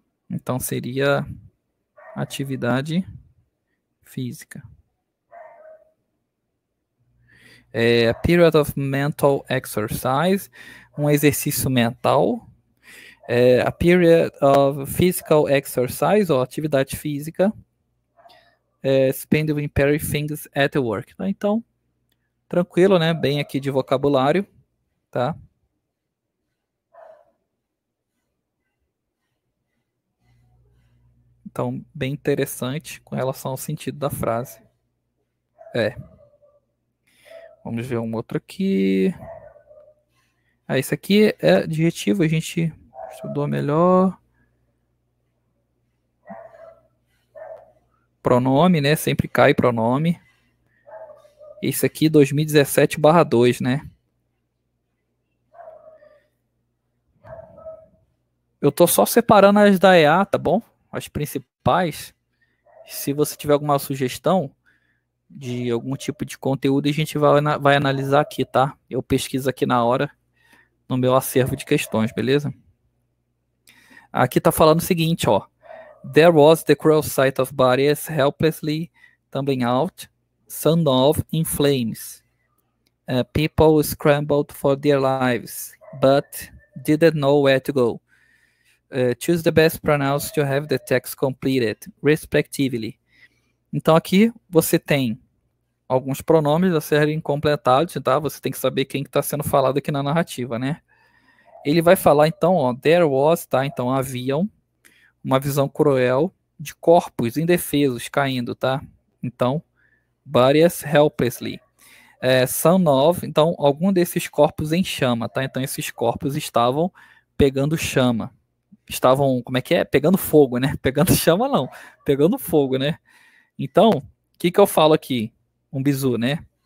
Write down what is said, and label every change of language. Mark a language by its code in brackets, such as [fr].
[pt] Então, seria atividade física. [en] A period of mental exercise, [pt] um exercício mental. [en] A period of physical exercise, [pt] ou atividade física. [en] Spend doing pair things at work. [pt] Então, tranquilo, né? Bem aqui de vocabulário, tá? Então, bem interessante com relação ao sentido da frase. Vamos ver um outro aqui. Esse aqui é adjetivo, a gente estudou melhor. Pronome, né? Sempre cai pronome. Esse aqui, 2017/2, né? Eu tô só separando as da EA, tá bom? as principais. Se você tiver alguma sugestão de algum tipo de conteúdo, a gente vai analisar aqui, tá? Eu pesquiso aqui na hora, no meu acervo de questões, beleza? Aqui tá falando o seguinte, ó. [en] There was the cruel sight of bodies helplessly tumbling out, some of in flames. People scrambled for their lives, but didn't know where to go. Choose the best pronouns to have the text completed, respectively. [pt] Então aqui você tem alguns pronomes a serem completados, tá? Você tem que saber quem está sendo falado aqui na narrativa, né? Ele vai falar então, ó, [en] there was, [pt] tá? Então haviam uma visão cruel de corpos indefesos caindo, tá? Então, [en] bodies helplessly. Some of, [pt] então algum desses corpos em chama, tá? Então esses corpos estavam pegando chama. Estavam, como é que é? Pegando fogo, né? Pegando chama não, pegando fogo, né? Então, o que eu falo aqui? Um bizu, né?